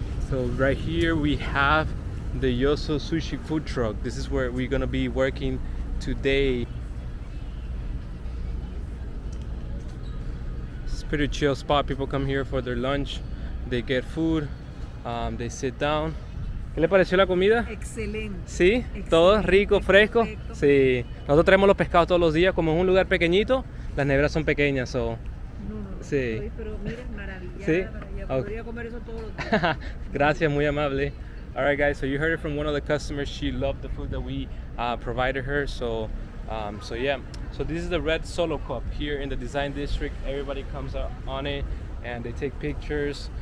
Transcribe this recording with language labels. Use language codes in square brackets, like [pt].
[en] So right here we have the Yoso Sushi food truck. This is where we're gonna be working today. It's a pretty chill spot. People come here for their lunch, they get food, they sit down. [es] ¿Qué le pareció la comida? Excelente. ¿Sí? Excelente. ¿Todo rico, fresco? Perfecto. Sí. Nosotros traemos los pescados todos los días. Como es un lugar pequeñito, las neveras son pequeñas. No, Sí. estoy, pero mira, maravillada. Sí. Podría comer eso todos los días. Gracias, muy amable. [en] All right, guys. So you heard it from one of the customers. She loved the food that we provided her. So yeah. So this is the red Solo cup here in the Design District. Everybody comes up on it and they take pictures.